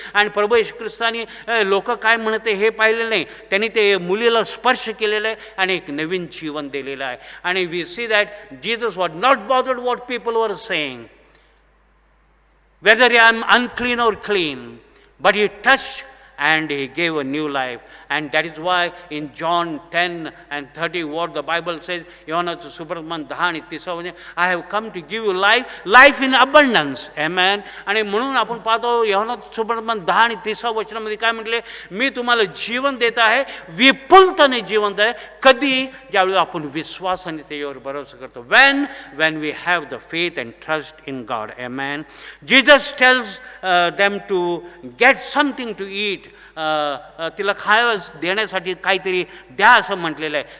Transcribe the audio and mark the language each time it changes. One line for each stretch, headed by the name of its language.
Marathi: आणि प्रभू येशू ख्रिस्तानी लोक काय म्हणते हे पाहिलेलं नाही. त्यांनी ते मुलीला स्पर्श केलेलं आहे आणि एक नवीन जीवन दिलेलं आहे.
English: आणि we see that Jesus was not bothered what people were saying, whether I am unclean or clean, but he touched and he gave a new life. And that is why in John 10 and 30 what the Bible says,
Marathi: योहानाचं सुवर्तमान 10 आणि 30
English: I have come to give you life in abundance. Amen.
Marathi: आणि म्हणून आपण पाहतो योहानाचं सुवर्तमान 10 आणि 30 वचनामध्ये काय म्हटले, मी तुम्हाला जीवन देत आहे, विपुलतेने जीवन आहे. कधी, ज्यावेळी आपण विश्वासाने त्याच्यावर भरोसा करतो.
English: when we have the faith and trust in God. Amen. Jesus tells them to get something to eat.
Marathi: तिला खायला देण्यासाठी काहीतरी द्या असं म्हटलेलं आहे.